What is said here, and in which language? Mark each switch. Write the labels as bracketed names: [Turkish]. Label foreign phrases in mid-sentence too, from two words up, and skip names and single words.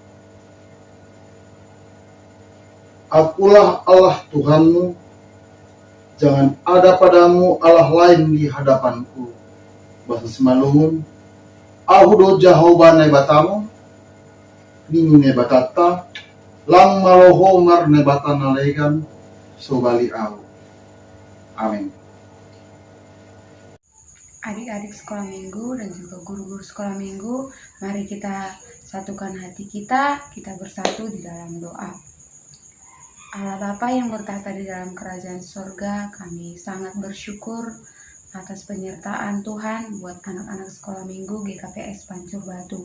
[Indonesian] Akulah Allah Tuhanmu, jangan ada padamu Allah lain di hadapanku. Bahasa Semalungun, [Batak Simalungun] Ahudo Jehovah nebatamu, Nini nebatata, lang maloho mar nebatan nalegan, sobali au. [Indonesian] Amin. Adik-adik sekolah minggu dan juga guru-guru sekolah minggu, mari kita satukan hati kita bersatu di dalam doa. Allah Bapa yang bertahta di dalam kerajaan surga, kami sangat bersyukur atas penyertaan Tuhan buat anak-anak sekolah minggu GKPS Pancur Batu.